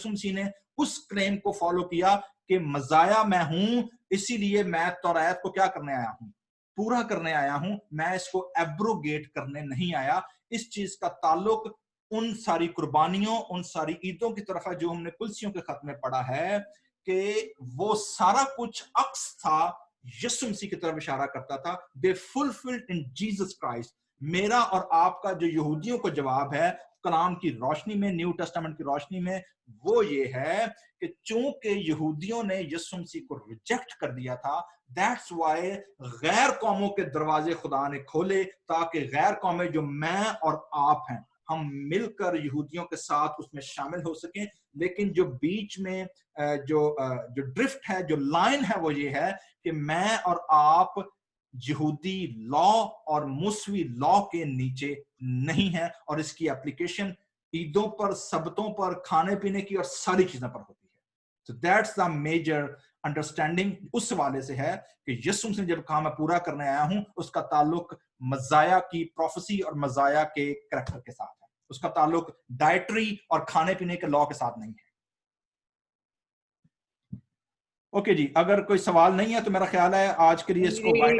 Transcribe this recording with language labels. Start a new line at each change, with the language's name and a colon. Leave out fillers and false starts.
Urdu: یسوع مسیح نے اس کلیم کو فالو کیا کہ مزایا میں ہوں اسی لیے میں توریت کو کیا کرنے آیا ہوں پورا کرنے آیا ہوں. میں اس کو ایبروگیٹ کرنے نہیں آیا. اس چیز کا تعلق ان ساری قربانیوں ان ساری عیدوں کی طرف ہے جو ہم نے کلسیوں کے خط میں پڑھا ہے کہ وہ سارا کچھ عکس تھا یسوع مسیح کی طرف اشارہ کرتا تھا.
English: They fulfilled in Jesus Christ.
Urdu: میرا اور آپ کا جو یہودیوں کو جواب ہے کلام کی روشنی میں, نیو ٹیسٹامنٹ کی روشنی میں, وہ یہ ہے کہ چونکہ یہودیوں نے یسوع مسیح کو ریجیکٹ کر دیا تھا,
English: that's why
Urdu: غیر قوموں کے دروازے خدا نے کھولے تاکہ غیر قومیں جو میں اور آپ ہیں ہم مل کر یہودیوں کے ساتھ اس میں شامل ہو سکیں. لیکن جو بیچ میں جو ڈرفٹ ہے, جو لائن ہے, وہ یہ ہے کہ میں اور آپ یہودی لا اور موسوی لا کے نیچے نہیں ہیں, اور اس کی اپلیکیشن عیدوں پر, سبتوں پر, کھانے پینے کی اور ساری چیزوں پر ہوتی ہے.
English: So that's the major understanding.
Urdu: اس حوالے سے ہے کہ یسوع مسیح جب کہا میں پورا کرنے آیا ہوں, اس کا تعلق مزایا کی پروفیسی اور مزایا کے کریکٹر کے ساتھ ہے. اس کا تعلق ڈائٹری اور کھانے پینے کے لا کے ساتھ نہیں ہے. اوکے جی, اگر کوئی سوال نہیں ہے تو میرا خیال ہے آج کے لیے اس کو